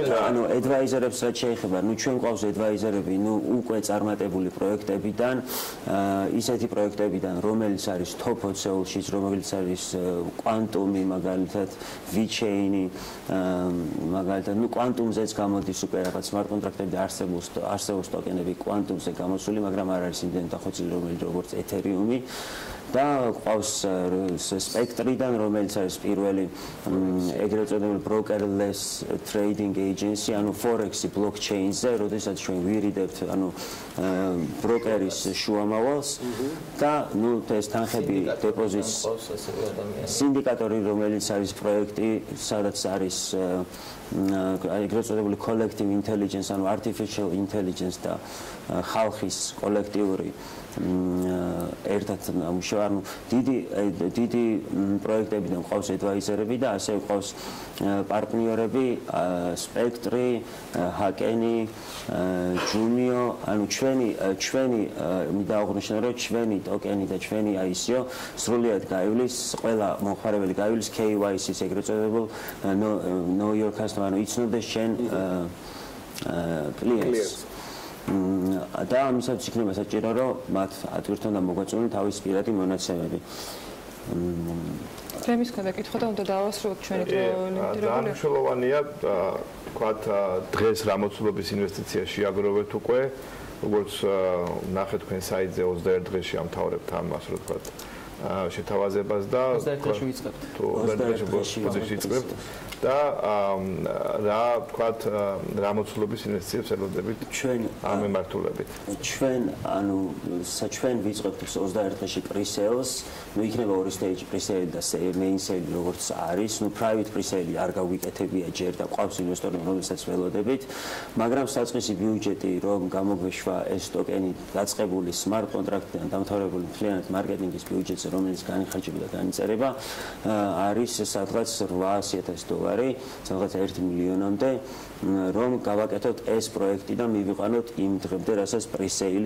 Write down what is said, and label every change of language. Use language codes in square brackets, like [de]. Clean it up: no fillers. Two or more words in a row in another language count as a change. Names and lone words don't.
[ka] advisor-ებს რაც შეეხება, ჩვენ ყავს advisor-ები, უკვე წარმატებული პროექტებიდან, ისეთი პროექტებიდან, რომელიც არის top 20-ში, რომელიც არის quantum-ი, მაგალითად, V-chain-ი, მაგალითად, quantum-ზეც გამოდის უკვე რაღაც smart კონტრაქტები და არსებობს ტოკენები quantum-ზე გამოსული, მაგრამ არ არის იმდენად დახვეწილი, რომელიც როგორც ეთერიუმი. და ყავს სპექტრიდან, რომელიც არის პირველი ეგრეთ წოდებული [en] brokerless trading agency, [ka] ანუ forex-ი blockchain-ზე, როდესაც ჩვენ ვირიდებთ, ანუ ბროკერის შუამავალს და ნუ ეს თანხები დეპოზიტს სინდიკატორი, რომელიც არის პროექტი, სადაც არის ეგრეთ წოდებული collective intelligence, ანუ [en] artificial intelligence [ka] და ხალხის კოლექტიური ერთად მუშაობა, ანუ დიდი პროექტებიდან ყავს advisor-ები და ასევე ყავს პარტნიორები, სპექტრი, ჰაკენი, ჯუნიო, ანუ ჩვენი დაუღნიშნე რომ ჩვენი ტოკენი და ჩვენი ICO სრულად გაივლის, ყველა მომხმარებელი გაივლის KYC-ს ეგრეთ წოდებულ [en] know your customer, [ka] ანუ იცნობდეს შენ კლიენტს. და ამისაც იქნება საჭირო, რომ მათ ატვირთონ და მოგვაწვიონ თავის პირადი მონაცემები. თემის ქონდა კითხვა და უნდა დავასრულოთ ჩვენი დრო ლიმიტირებული. მნიშვნელოვანია, თქვათ, დღეს რამოცულობის ინვესტიციაში აგროვეთ უკვე, როგორც ნახეთ თქვენ საიტზე 21 დღეში ამთავრებთ ამას, რო თქვათ, შეთავაზებას და 21 დღეში ვიწყებთ. 21 დღეში ვიწყებთ. და რა თქვათ რამოცულობის ინვესტიციებს ელოდებით ჩვენ ამ მიმართულებით. ჩვენ ჩვენ ვიწყებთ 21 დღეში pre-sales, ნუ იქნება ორი [en] stage pre-sale [ka] და [en] main sale [ka] როგორც არის, ნუ [en] private pre-sale [ka] არ გავიკეთებია ჯერ და ყავს ინვესტორები, რომელსაც ველოდებით, მაგრამ საწყისი ბიუჯეტი რომ გამოგვეშვა ეს ტოკენი დაწყებული [en] smart contract- [ka] დან დამთავრებული მთლიანად მარკეტინგის ბიუჯეტზე, რომელიც განიხარჯება და განიწერება, არის სადღაც $800,000 სადღაც 1 მილიონამდე, რომ გავაკეთოთ ეს პროექტი და მივიყვანოთ იმ დღემდე, რასაც pre-sale